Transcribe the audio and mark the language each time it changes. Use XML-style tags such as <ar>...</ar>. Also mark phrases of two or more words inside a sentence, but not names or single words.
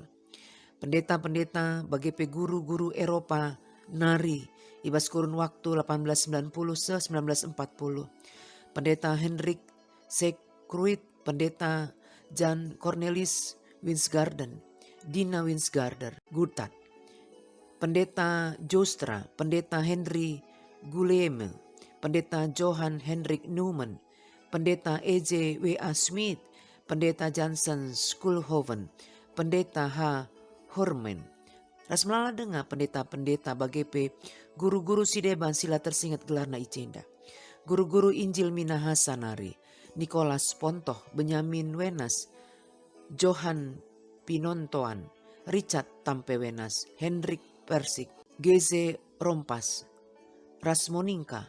<btx>Pendeta-pendeta bagepe guru-guru Eropa nari ibas kurun waktu 1890-1940. Pendeta Hendrik Sekruit, pendeta Jan Cornelis Winsgarden, Dina Winsgarder, Gutat. Pendeta Joustra, pendeta Henry Guillemel, pendeta Johann Hendrik Newman, pendeta E.J. W.A. Smith, pendeta Johnson Schoolhoven, pendeta H. Horman. Ras melala dengar pendeta-pendeta bagepe guru-guru si deban sila tersingat gelarna icenda. Guru-guru Injil Minahasanari, Nicholas Pontoh, Benyamin Wenas, Johan Pinontoan, Richard Tampewenas, Hendrik Persik, Geze Rompas, Rasmoningka.</btx>